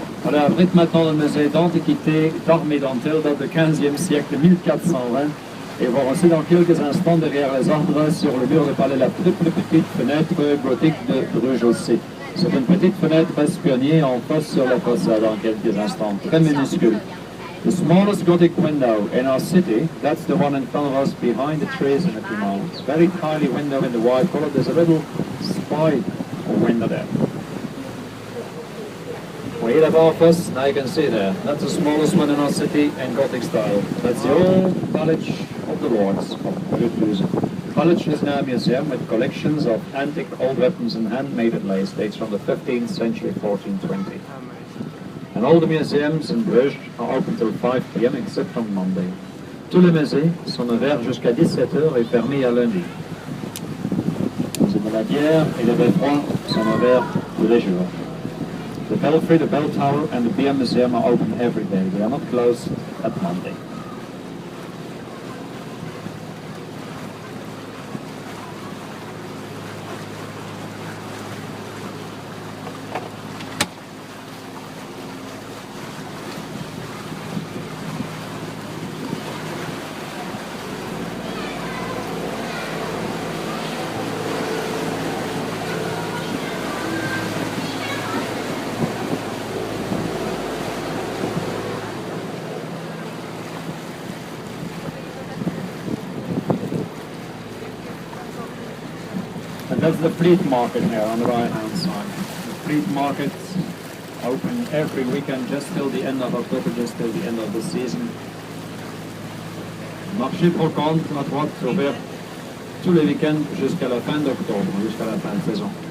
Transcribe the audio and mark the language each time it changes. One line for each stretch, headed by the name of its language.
French: On abrite maintenant le musée d'antiquité d'armes et dentelles date du 15e siècle 1420. Et voir aussi dans quelques instants derrière les arbres sur le mur du palais la plus petite fenêtre gothique de Brugge aussi. C'est une petite fenêtre espionnière en face sur la façade dans quelques instants, très minuscule.
English: The smallest Gothic window in our city, that's the one in front of us behind the trees in the canal. It's a very tiny window in the white color. There's a little spy window there. Way above us, now you can see there, that's the smallest one in our city in Gothic style. That's the old College of the Lords of Brugge. College is now a museum with collections of antique old weapons and handmade lace, dates from the 15th century, 1420. And all the museums in Brugge are open till 5 p.m. except on Monday.
French: Tous les musées sont ouverts jusqu'à 17h et fermés à lundi. Les musées de la bière et le beffroi sont ouverts tous les jours.
English: The Belfry, the Bell Tower and the Beer Museum are open every day. They are not closed at Monday. That's the Fleet Market here on the right-hand side. The Fleet Market's open every weekend just till the end of October, just till the end of the season.
French: Marché brocante à droite ouvert tous les week-ends jusqu'à la fin d'octobre, jusqu'à la fin de saison.